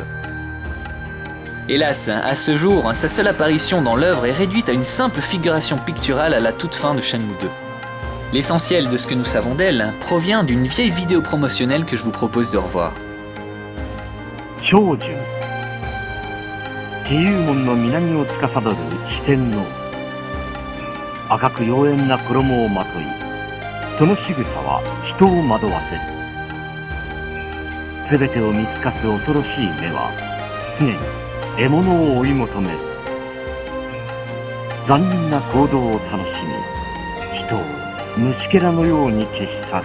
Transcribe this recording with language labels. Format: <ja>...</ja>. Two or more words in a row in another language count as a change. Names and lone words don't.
<fr>Hélas, à ce jour, sa seule apparition dans l'œuvre est réduite à une simple figuration picturale à la toute fin de Shenmue 2. L'essentiel de ce que nous savons d'elle provient d'une vieille vidéo promotionnelle que je vous propose de revoir.</fr> <ja>長寿自由門の南を司る四天王赤く妖艶な衣をまといその仕草は人を惑わせる全てを見透かす恐ろしい目は常に獲物を追い求める残忍な行動を楽しみ人を虫けらのように消し去る</ja>